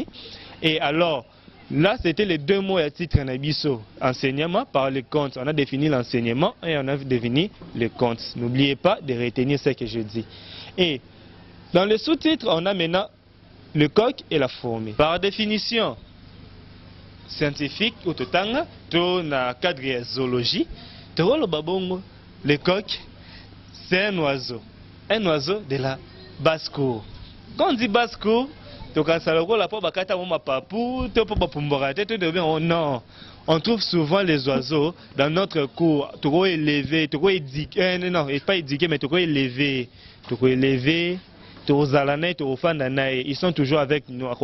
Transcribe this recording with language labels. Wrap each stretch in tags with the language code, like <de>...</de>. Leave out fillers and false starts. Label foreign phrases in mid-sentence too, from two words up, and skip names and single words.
<fr>Et alors là c'était les deux mots à titre nabiso. Enseignement par le compte. On a défini l'enseignement et on a défini le compte. N'oubliez pas de retenir ce que je dis. Et dans le sous-titre on a maintenant le coq et la fourmi. Par définition scientifique ou</fr> <ln>totanga, to na</ln> <fr>cadre de zoologie, le coq c'est un oiseau de la basse-cour. Quand on dit basse-cour, non, on trouve souvent les oiseaux dans notre cour, trop élevés, trop éduqués, non, pas éduqués, mais trop élevés, ils sont toujours avec nous.</fr>